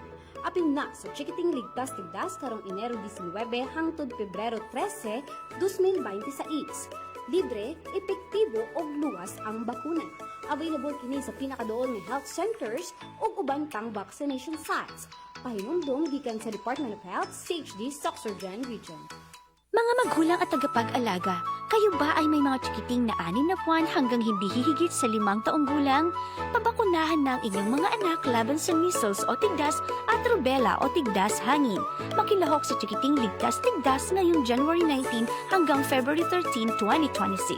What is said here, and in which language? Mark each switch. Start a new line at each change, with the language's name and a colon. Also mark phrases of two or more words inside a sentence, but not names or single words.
Cebuano: Apin na sa Chikiting Ligtas Tigdas karong Enero 19 hangtod Pebrero 13, 2026. Libre, epektibo o luwas ang bakuna. Available kini sa pinakadool nga
English: health centers
Cebuano: o uban pang
English: vaccination sites.
Cebuano: Pahinumdum gikan sa Department of Health, CHD, Soc Surgeon Region.
Filipino: Mga magulang at tagapag-alaga, kayo ba ay may mga chikiting na 6 na buwan hanggang hindi hihigit sa 5 taong gulang? Pabakunahan na ang inyong mga anak laban sa measles o tigdas at rubella o tigdas hangin. Makilahok sa Chikiting Ligtas Tigdas ngayong January 19 hanggang February 13, 2026.